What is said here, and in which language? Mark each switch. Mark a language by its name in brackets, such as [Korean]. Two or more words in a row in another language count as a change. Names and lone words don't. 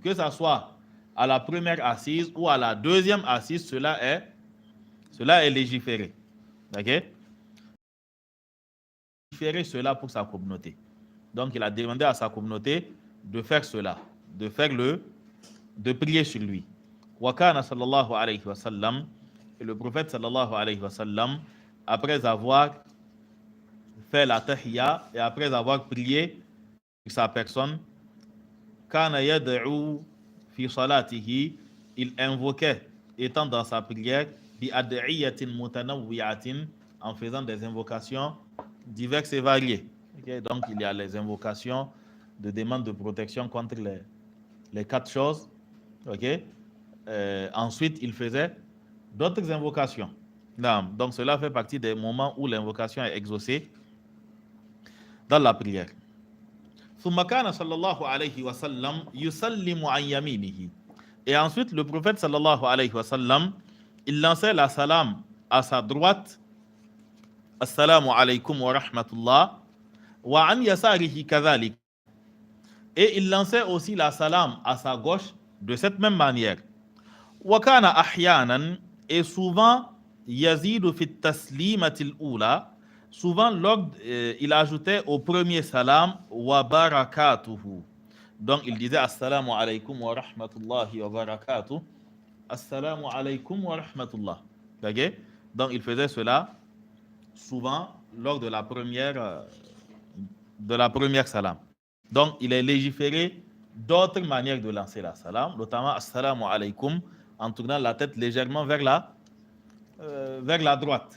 [French] Que ça soit à la première assise ou à la deuxième assise, cela est légiféré. Ok? Légiféré cela pour sa communauté. Donc il a demandé à sa communauté de faire cela, de prier sur lui. [Arabic] وكان صلى الله عليه وسلم, [French] et le prophète [Arabic] صلى الله عليه وسلم, [French] après avoir fait la tahiyya et après avoir prié sur sa personne, [Arabic] كان يدعو في صلاته, [French] il invoquait, étant dans sa prière, [Arabic] بأدعية متنوعة, [French] en faisant des invocations diverses et variées. Okay? Donc il y a les invocations de demande de protection contre les quatre choses. Okay? Ensuite, il faisait d'autres invocations. Donc cela fait partie des moments où l'invocation est exaucée dans la prière. [Arabic] ثم كان صلى الله عليه وسلم يسلم عن يمينه. [French] Et ensuite, le prophète [Arabic] صلى الله عليه وسلم, [French] il lançait la salam à sa droite, [Arabic] السلام عليكم ورحمة الله، وعن يساره كذلك. [French] Et il lançait aussi la salam à sa gauche de cette même manière. [Arabic] وكان أحيانا, [French] et souvent, [Arabic] يزيد في تسليمته الأولى, [French] souvent il ajoutait au premier salam [Arabic] وبركاته. [French] Donc il disait [Arabic] السلام عليكم ورحمة الله وبركاته. السلام عليكم ورحمة الله. [French] Okay? Donc il faisait cela souvent lors de la première salam. Donc il est légiféré d'autres manières de lancer la salam, notamment [Arabic] السلام عليكم, [French] en tournant la tête légèrement vers la droite.